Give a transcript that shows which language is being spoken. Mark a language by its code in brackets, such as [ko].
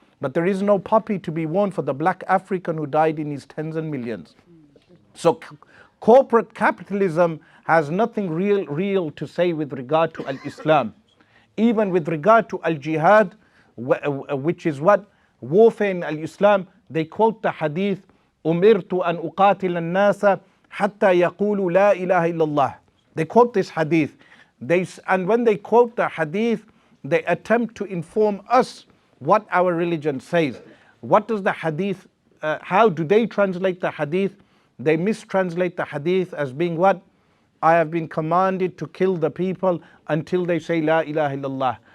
[en] But there is no poppy to be worn for the black African who died in his tens and millions. So corporate capitalism has nothing real to say with regard to Al-Islam. Even with regard to Al-Jihad, which is what? Warfare in Al-Islam, they quote the hadith, [ar] أُمِرْتُ أَنْ أُقَاتِلَ النَّاسَ حَتَّى يَقُولُوا لَا إِلَهَ إِلَّا اللَّهِ. [en] They quote this hadith. And when they quote the hadith, they attempt to inform us what our religion says. What does the hadith, how do they translate the hadith? They mistranslate the hadith as being what? I have been commanded to kill the people until they say La ilaha illallah.